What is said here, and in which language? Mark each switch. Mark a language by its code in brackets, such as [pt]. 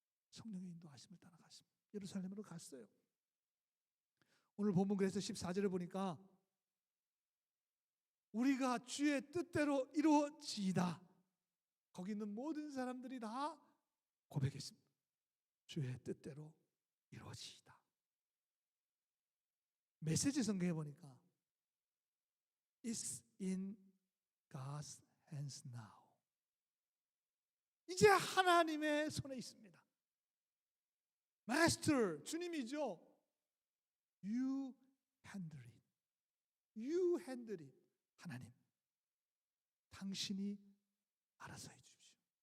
[ko] 성령의 인도하심을 따라갔습니다. 예루살렘으로 갔어요. 오늘 본문 그래서 14절에 보니까 우리가 주의 뜻대로 이루어지이다. 거기 있는 모든 사람들이 다 고백했습니다. 주의 뜻대로 이루어지이다. 메시지 성경에 보니까 [en] It's in God's hands now. [ko] 이제 하나님의 손에 있습니다. Master, 주님이죠. [en] You handle it. You handle it. [ko] 하나님, 당신이 알아서 해주십시오.